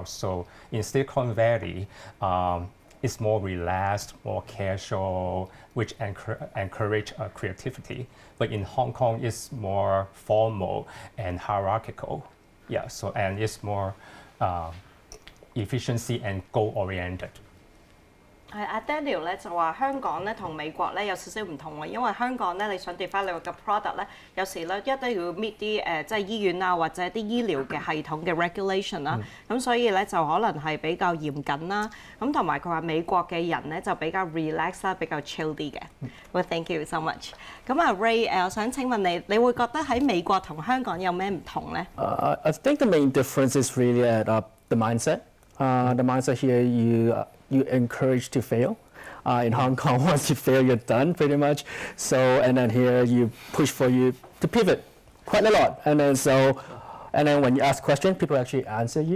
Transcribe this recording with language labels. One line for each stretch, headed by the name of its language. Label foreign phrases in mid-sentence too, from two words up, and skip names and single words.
English: So in Silicon Valley, it's more relaxed, more casual, which encourage creativity. But in Hong Kong, it's more formal and hierarchical. Yeah, so and it's more efficiency and goal-oriented.
Cantonese: 阿 Daniel 咧就話香港咧同美國咧有少少唔同喎，因為香港咧你想 develop 嘅 product 咧，有時咧一定要 meet 啲即係醫院啊或者啲醫療嘅系統嘅 regulation 啦，咁所以咧就可能係比較嚴謹啦，咁同埋佢話美國嘅人咧就比較 relax 啦，比較 chill 啲嘅。
English: Well, thank you so much。
Cantonese: 咁啊 Ray，我想請問你，你會覺得喺美國同香港有咩唔同咧
English: ？I think the main difference is really at the mindset. The mindset here, you encourage to fail. In Hong Kong, once you fail, you're done pretty much. So, and then here you push for you to pivot quite a lot. And then when you ask questions, people actually answer you.